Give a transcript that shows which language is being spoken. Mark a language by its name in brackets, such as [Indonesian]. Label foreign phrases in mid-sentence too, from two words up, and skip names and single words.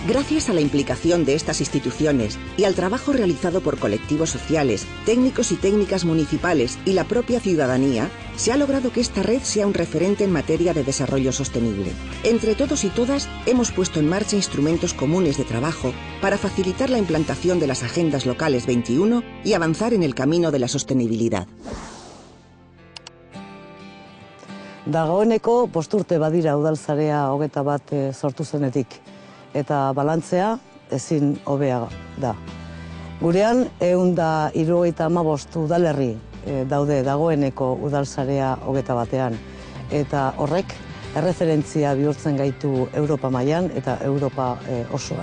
[Spanish] Gracias a la implicación de estas instituciones y al trabajo realizado por colectivos sociales, técnicos y técnicas municipales y la propia ciudadanía, se ha logrado que esta red sea un referente en materia de desarrollo sostenible. Entre todos y todas, hemos puesto en marcha instrumentos comunes de trabajo para facilitar la implantación de las Agendas Locales 21 y avanzar en el camino de la sostenibilidad. [Basque] Dagoeneko 5 urte badira udalsarea 21 sortu zenetik. Eta balantzea ezin hobea da. Gurean 175 udalerri daude dagoeneko udalsarea 21 eta horrek erreferentzia bihurtzen gaitu Europa mailan eta Europa osoan.